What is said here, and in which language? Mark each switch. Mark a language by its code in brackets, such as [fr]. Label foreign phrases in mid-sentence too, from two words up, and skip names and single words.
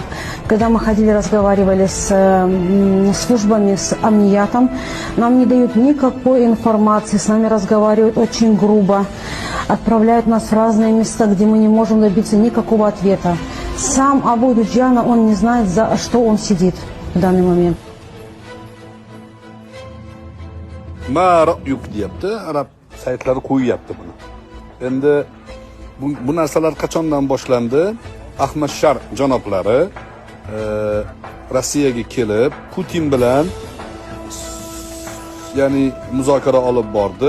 [ru] Когда мы ходили, разговаривали с службами, с Амниятом, нам не дают никакой информации, с нами разговаривают очень грубо, отправляют нас в разные места, где мы не можем добиться никакого ответа. Сам Абу Дуджана, он не знает, за что он сидит в данный момент. [uz] Ma'ruf deyapti, arab saytlari qo'yyapti buni. Endi bu narsalar qachondan boshlandi? Ahmad Shar janoblari Rossiyaga kelib, Putin bilan ya'ni muzokara olib bordi.